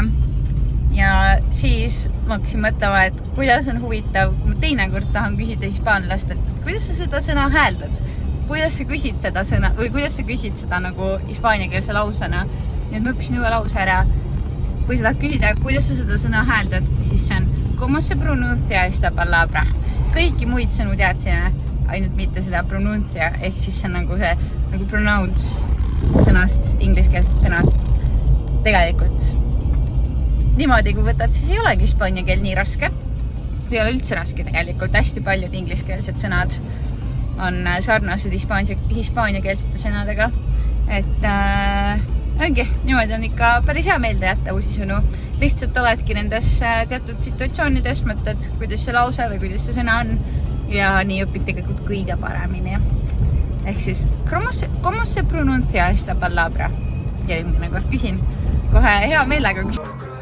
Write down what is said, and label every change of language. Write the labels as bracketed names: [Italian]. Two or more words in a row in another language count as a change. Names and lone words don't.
[Estonian] Ja siis ma hakkasin mõtlema, et kuidas on huvitav, kui ma teinekord tahan küsida hispaanlast, et kuidas sa seda sõna hääldad, kuidas sa küsid seda sõna või kuidas sa küsid seda nagu hispaaniakeelse lausena. Nüüd ma õppisin uue lause ära. Kui sa tahad küsida, kuidas sa seda sõna hääldad, siis see on [Spanish] como se pronuncia esta palabra. [Estonian] Kõiki muid sõnu teadsin, ainult mitte seda pronuncia, ehk siis see on nagu see nagu pronounce sõnast, ingliskeelsest sõnast. Tegelikult niimoodi, kui võtad, siis ei olegi hispaania keel nii raske. Ei ole üldse raske tegelikult, hästi paljud ingliskeelsed sõnad on sarnased hispaaniakeelsete sõnadega. Et ongi, niimoodi on ikka päris hea meelde jätta uusi sõnu. Lihtsalt oledki nendes teatud situatsioonides, mõtled, kuidas see lause või kuidas see sõna on ja nii õpid tegelikult kõige paremini. Ehk siis, [Spanish] como se pronuncia esta palabra? [Estonian] Ja eelmine kord küsin, kohe hea meelega küsin.